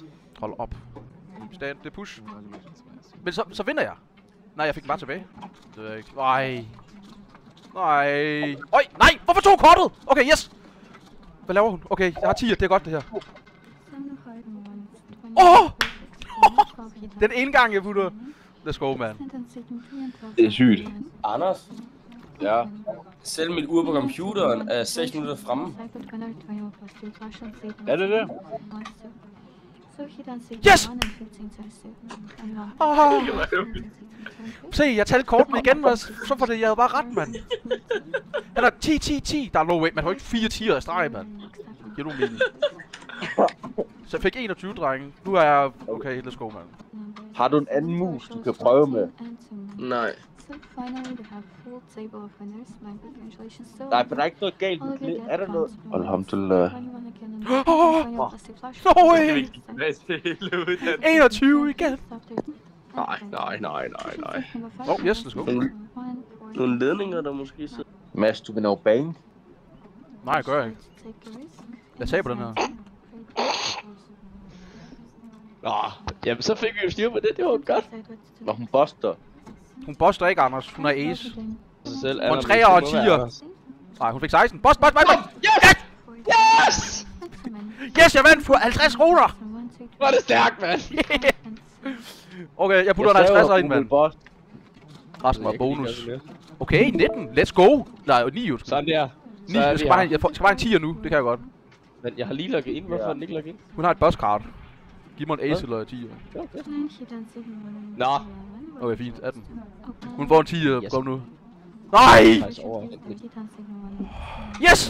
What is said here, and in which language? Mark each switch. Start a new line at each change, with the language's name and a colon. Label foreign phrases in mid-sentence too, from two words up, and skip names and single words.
Danish: Hold op. Stand, det er push. Men så vinder jeg. Nej, jeg fik den bare tilbage. Det ved jeg ikke. Nej. Øj, nej! Hvorfor tog kortet? Okay, yes! Hvad laver hun? Okay, jeg har 10'er, det er godt det her. Åh! Den ene gang jeg putter.
English: Let's go, man.
Danish: Det er sygt. Anders, Ja. selv mit ur på computeren er 6 minutter fremme. Er det det? Yes! Se, jeg talte kortene igen, og så var det, jeg havde bare ret, mand. Han er 10. Der er
English: no way,
Danish: man har jo ikke 4 10'er i streg, mand. Giver du mening? Så jeg fik 21, drenge. Nu er jeg...
English: Okay, let's go,
Danish: mand. Har du en anden mus, du kan prøve med? Nej. Nej, for der er ikke noget galt med det. Er der noget? Alhamdulillah.
English: No way! 21 igen!
Danish: Nej.
English: Oh, yes, let's go.
Danish: Nogle ledninger, der måske sidder. Mads, du vil nå bane? Nej, jeg gør ikke. Jeg taber den her. Nå, jamen så fik vi jo styr på det, det var godt. Når hun buster. Hun boster ikke, Anders. Hun er ace. Så selv Hun er 3'er og 10'er. Nej, hun fik 16. Boss!
English: Yes! Yes! Yes,
Danish: jeg vandt for 50 kroner! Hvor er det stærkt, mand! Okay, jeg putter en 50'er ind, mand. Resten var bonus. Okay, 19.
English: Let's go!
Danish: Nej, 9 jo. Sådan der. 9. Jeg skal bare en 10'er nu. Det kan jeg godt. Men jeg har lige logget ind. Hvorfor er den ikke logget ind? Hun har et boss-card. Giv mig en ace eller 10'er. Nå. Okay, fint. 18. Hun får en 10'er. Kom nu. Nej! Yes!